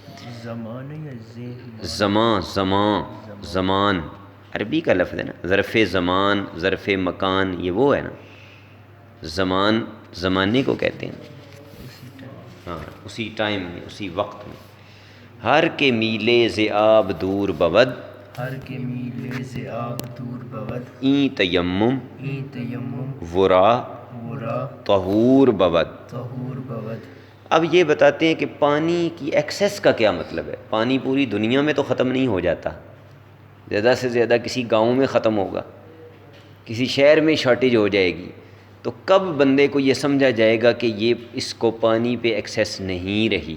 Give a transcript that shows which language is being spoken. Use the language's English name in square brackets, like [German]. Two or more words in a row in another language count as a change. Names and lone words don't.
[Urdu] زمان عربی کا لفظ ہے نا. ظرف زمان، ظرف مکان، یہ وہ ہے نا. زمان زمانے کو کہتے ہیں. ہاں، اسی ٹائم میں، اسی وقت میں. [Persian] ہر کے میلے ز آب دور بود، ہر کے میلے سے آب دور بود. این تیمم ورا طہور بود. طہور بود. [Urdu] اب یہ بتاتے ہیں کہ پانی کی ایکسیس کا کیا مطلب ہے. پانی پوری دنیا میں تو ختم نہیں ہو جاتا، زیادہ سے زیادہ کسی گاؤں میں ختم ہوگا، کسی شہر میں شارٹیج ہو جائے گی. تو کب بندے کو یہ سمجھا جائے گا کہ یہ اس کو پانی پہ ایکسیس نہیں رہی؟